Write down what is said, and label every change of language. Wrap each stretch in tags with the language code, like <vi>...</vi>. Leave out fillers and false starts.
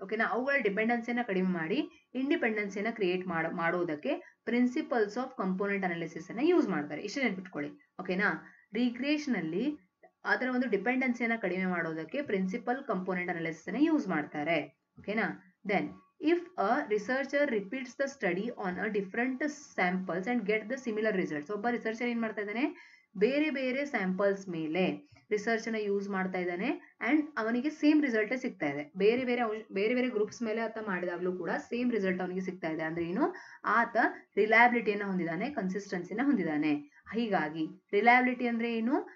<kn>ಓಕೆನಾ, ಅವುಗಳ ಡಿಪೆಂಡೆನ್ಸಿಯನ್ನ ಕಡಿಮೆ ಮಾಡಿ ಇಂಡಿಪೆಂಡೆನ್ಸಿಯನ್ನ ಕ್ರಿಯೇಟ್ ಮಾಡೋದಕ್ಕೆ ಪ್ರಿನ್ಸಿಪಲ್ಸ್ ಆಫ್ ಕಂಪೋನೆಂಟ್ ಅನಾಲಿಸಿಸ್ ಅನ್ನ ಯೂಸ್ ಮಾಡ್ತಾರೆ. ಇಷ್ಟು ನೆನ್ಪಿಟ್ಕೊಳ್ಳಿ. ಓಕೆನಾ, ರಿಗ್ರೇಷನ್ ಅಲ್ಲಿ ಅದರ ಒಂದು ಡಿಪೆಂಡೆನ್ಸಿಯನ್ನ ಕಡಿಮೆ ಮಾಡೋದಕ್ಕೆ ಪ್ರಿನ್ಸಿಪಲ್ ಕಂಪೋನೆಂಟ್ ಅನಾಲಿಸಿಸ್ ಅನ್ನ ಯೂಸ್ ಮಾಡ್ತಾರೆ. ಓಕೆನಾ.</kn> <en>Then if a researcher repeats the study on a different samples and get the similar results.</en> <kn>ಒಬ್ಬ ರಿಸರ್ಚರ್ ಏನ್ ಮಾಡ್ತಾ ಇದ್ದಾನೆ? ಬೇರೆ ಬೇರೆ ಸ್ಯಾಂಪಲ್ಸ್ ಮೇಲೆ ರಿಸರ್ಚ್ ಅನ್ನ ಯೂಸ್ ಮಾಡ್ತಾ ಇದ್ದಾನೆ ಅಂಡ್ ಅವನಿಗೆ ಸೇಮ್ ರಿಸಲ್ಟ್ ಸಿಗ್ತಾ ಇದೆ. ಬೇರೆ ಬೇರೆ ಗ್ರೂಪ್ಸ್ ಮೇಲೆ ಆತ ಮಾಡಿದಾಗ್ಲೂ ಕೂಡ ಸೇಮ್ ರಿಸಲ್ಟ್ ಅವನಿಗೆ ಸಿಗ್ತಾ ಇದೆ ಅಂದ್ರೆ ಏನು? ಆತ ರಿಲಯಬಿಲಿಟಿಯನ್ನ ಹೊಂದಿದ್ದಾನೆ, ಕನ್ಸಿಸ್ಟೆನ್ಸಿನ ಹೊಂದಿದ್ದಾನೆ. ಹೀಗಾಗಿ ರಿಲಯಬಿಲಿಟಿ ಅಂದ್ರೆ ಏನು?</kn>